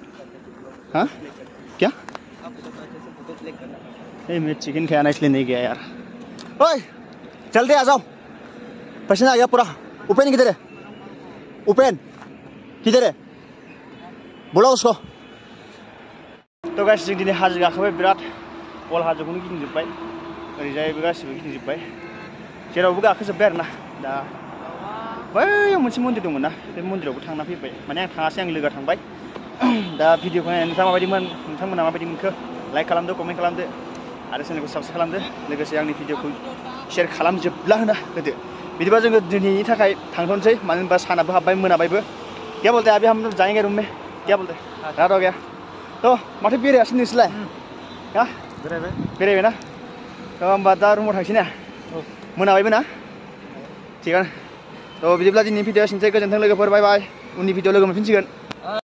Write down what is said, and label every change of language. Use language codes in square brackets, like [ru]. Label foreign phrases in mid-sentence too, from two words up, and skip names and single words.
[hi] हाँ क्या? आप बता दो अच्छे से फोटो क्लिक करना। मैं चिकन खाना इसलिए नहीं गया यार। ओए जल्दी आ जाओ, पसीना आ गया पूरा। उपेन किधर है? उपेन किधर है? बुलाओ उसको। [brx] तो गाइस जों दिनै हाजो गाखोबाय, बिराद अल हाजोखौनो गिदिंजोब्बाय, ओरैजायबो गासिबो गिदिंजोब्बाय, जेरावबो गाखोजोब्बाय आरोना। दा बैयाव मोनसे मन्दिर दंमोन ना, बे मन्दिरावबो थांना फैबाय। माने आं थाङासै, आं लोगोआ थांबाय। दा भिडिअखौ नायनानै नोंथाङा माबायदिमोन, नोंथांमोना माबायदि मोनखो लाइक खालामदो, कमेन्ट खालामदो आरो चेनेलखौ साबस्क्राइब खालामदो, लोगोसे आंनि भिडिअखौ शेयार खालामजोबला होदो। बिदिबा जोङो दिनैनि थाखाय थांथ'नोसै, मानो होनबा सानाबो हाबबाय, मोनाबायबो। [hi] क्या बोलते हैं अभी हम लोग जाएंगे रूम में, क्या बोलते हैं? [brx] रात हो गया तो माथो बेरायासै नोंसोरलाय? हा बेरायबाय ना? तो होमबा दा रुमाव थांसै ना? मोनाबायबो ना? थिगानो। तो बिदिब्ला दिनैनि भिडिअआ एसेनोसै, गोजोन्थों लोगोफोर, बाय बाय। उननि भिडिअ लोगो मोनफिनसिगोन।